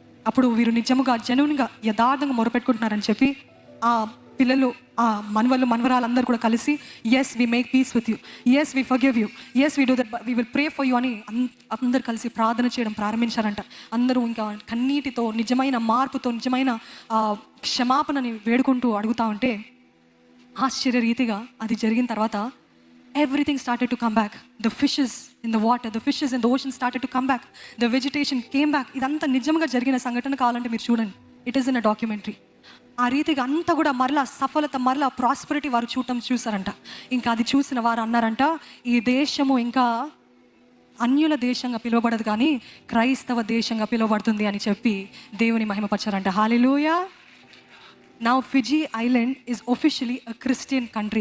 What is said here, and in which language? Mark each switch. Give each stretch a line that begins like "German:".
Telugu: అప్పుడు వీరు నిజముగా జెన్యూన్గా యథార్థంగా మొరపెట్టుకుంటున్నారని చెప్పి ఆ పిల్లలు, ఆ మనవరాలందరూ కూడా కలిసి,
English: as we make peace with you, as we forgive you, as we do that, we will pray for you
Telugu: అని అందరు కలిసి ప్రార్థన చేయడం ప్రారంభించారంట. అందరూ ఇంకా కన్నీటితో, నిజమైన మార్పుతో, నిజమైన క్షమాపణని వేడుకుంటూ అడుగుతూ ఉంటే, ఆశ్చర్య రీతిగా అది జరిగిన తర్వాత
English: everything started to come back. The fishes in the water, the fishes in the ocean started to come back. The vegetation came back.
Telugu: ఇదంతా నిజంగా జరిగిన సంఘటన కావాలంటే మీరు చూడండి.
English: It is in a documentary.
Telugu: ఆ రీతిగా అంతా కూడా మరలా సఫలత, మరలా ప్రాస్పరిటీ వారు చూసారంట. ఇంకా అది చూసిన వారు అన్నారంట, ఈ దేశము ఇంకా అన్యుల దేశంగా పిలువబడదు కానీ క్రైస్తవ దేశంగా పిలువబడుతుంది అని చెప్పి దేవుని మహిమపరిచారంట. హల్లెలూయా.
English: Now Fiji Island is officially a Christian country.